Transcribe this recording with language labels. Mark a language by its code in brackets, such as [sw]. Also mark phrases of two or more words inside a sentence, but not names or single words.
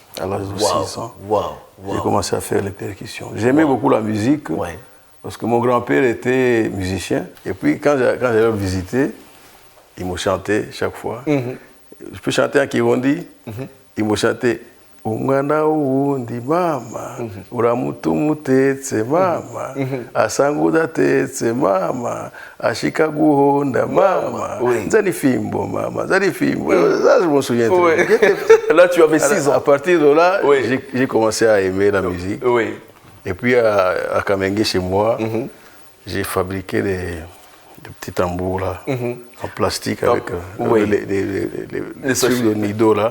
[fr] À l'âge de 6 ans. Wow. J'ai commencé à faire les percussions. J'aimais beaucoup la musique parce que mon grand-père était musicien. Et puis quand j'allais le visiter, il me chantait chaque fois. Je peux chanter en Kirundi, il me chantait [rn] umwana wundi mama uramutuma utetse mama asanga udatetse mama ashika guhonda mama nzani fimbo mama nzani fimbo [fr] ça je me souviens Là tu avais 6 ans. À partir de là j'ai commencé à aimer la musique et puis à Kamenge chez moi j'ai fabriqué des petits tambours là en plastique avec les trucs de Nido là.